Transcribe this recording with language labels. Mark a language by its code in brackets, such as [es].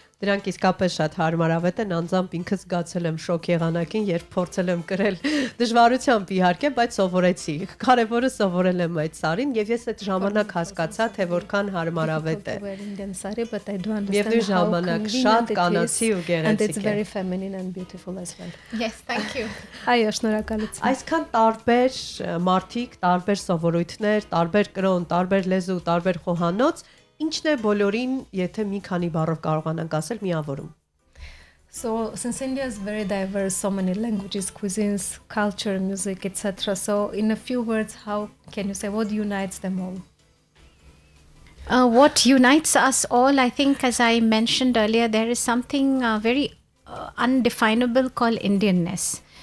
[hy] Դրանք իսկապես շատ հարմարավետ են, անձամբ ինքս զգացել եմ շոկ եղանակին, երբ փորձել եմ կրել դժվարությամբ իհարկե, բայց սովորեցի։ Կարևորը սովորել եմ այդ սարին եւ ես այդ ժամանակ հասկացա, թե որքան հարմարավետ է։ Եվ դու ժամանակ շատ կանացի ու գեղեցիկ է։ [en] And it's very feminine and beautiful as well. Yes, thank you. [hy] Այո, շնորհակալություն։ Այսքան տարբեր մարդիկ, տարբեր սովորույթներ, տարբեր կրոն, տարբեր լեզու, տարբեր խոհանոց, ինչն է բոլորին, եթե մի քանի բառով կարողանանք ասել, միավորում։ [en] So, since India is very diverse, so many languages, cuisines, culture, music, etc. So, in a few words, how can you say what unites them all? What unites us all, I think, as I mentioned earlier, there is something very undefinable called Indianness.